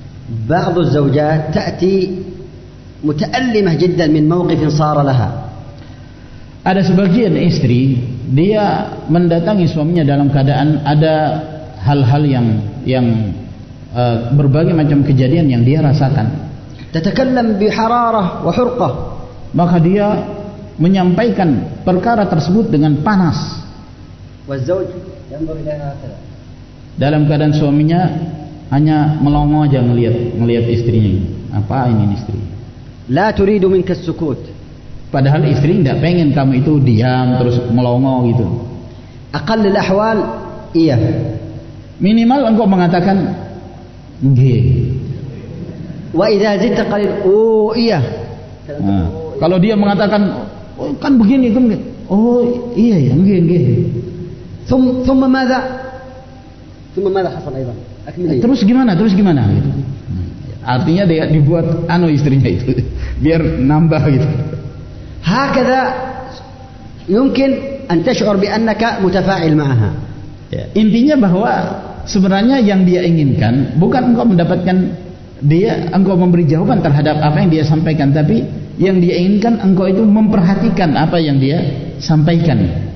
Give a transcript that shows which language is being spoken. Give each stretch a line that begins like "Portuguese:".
Arabic: بعض الزوجات تأتي متألمة جدا من موقف صار لها.
Indonesian: Ada sebagian istri, dia mendatangi suaminya dalam keadaan ada hal-hal yang berbagai macam kejadian yang dia rasakan.
Arabic: تتكلم بحرارة وحرقة.
Indonesian: Maka dia menyampaikan perkara tersebut dengan panas.
Arabic: والزوج ينظر إليها هكذا.
Indonesian: Dalam keadaan suaminya hanya melongo aja ngelihat istrinya. Apa ini istri?
Arabic: لا تريد منك السكوت.
Indonesian: Padahal istri tidak pengen kamu itu diam terus melongo gitu.
Arabic: أقل الأحوال
Indonesian: iya. Minimal engkau mengatakan nggih.
Arabic: وإذا زدت قليل
Indonesian: iya. Nah, kalau dia mengatakan oh, kan begini kan, oh iya ya nggih.
Arabic: ثم ماذا حصل أيضا؟
Indonesian: Terus gimana gitu. Artinya dia dibuat istrinya itu biar nambah gitu.
Arabic: هكذا يمكن أن تشعر بأنك متفاعل معها.
Indonesian: Intinya bahwa sebenarnya yang dia inginkan bukan engkau mendapatkan engkau memberi jawaban terhadap apa yang dia sampaikan, tapi yang dia inginkan engkau itu memperhatikan apa yang dia sampaikan.